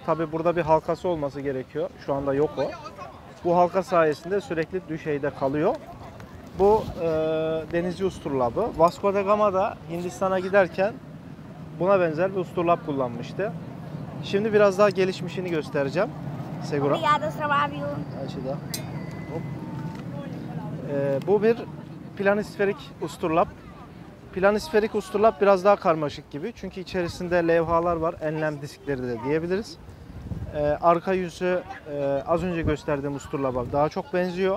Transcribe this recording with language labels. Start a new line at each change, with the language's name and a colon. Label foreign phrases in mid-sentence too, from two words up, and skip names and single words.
Turkish: Tabi burada bir halkası olması gerekiyor. Şu anda yok o. Bu halka sayesinde sürekli düşeyde kalıyor. Bu denizci usturlabı. Vasco da Gama da Hindistan'a giderken buna benzer bir usturlap kullanmıştı. Şimdi biraz daha gelişmişini göstereceğim.
Portuguese: Segura. Obrigada, trabalho.
Turkish: Açıda. Hop. Bu bir planisferik usturlap. Planisferik usturlap biraz daha karmaşık gibi. Çünkü içerisinde levhalar var. Enlem diskleri de diyebiliriz. Arka yüzü az önce gösterdiğim usturlaba daha çok benziyor.